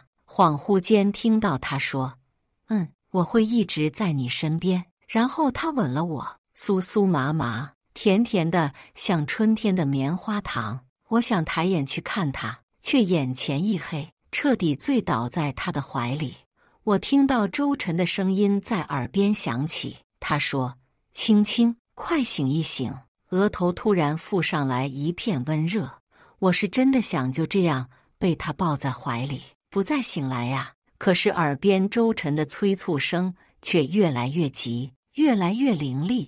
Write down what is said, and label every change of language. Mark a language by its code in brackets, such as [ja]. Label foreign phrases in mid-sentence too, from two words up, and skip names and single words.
[zh] 恍惚間聽到他說：“我會一直在你身邊。” 然後他吻了我，酥酥麻麻，甜甜的像春天的棉花糖。我想抬眼去看他，卻眼前一黑，徹底醉倒在他的懷裡。我聽到周晨的聲音在耳邊響起，他說：“青青，快醒一醒。” 額頭突然附上來一片溫熱，我是真的想就這樣被他抱在懷裡，不再醒來呀。可是耳邊周晨的催促聲卻越來越急，越來越凌厲。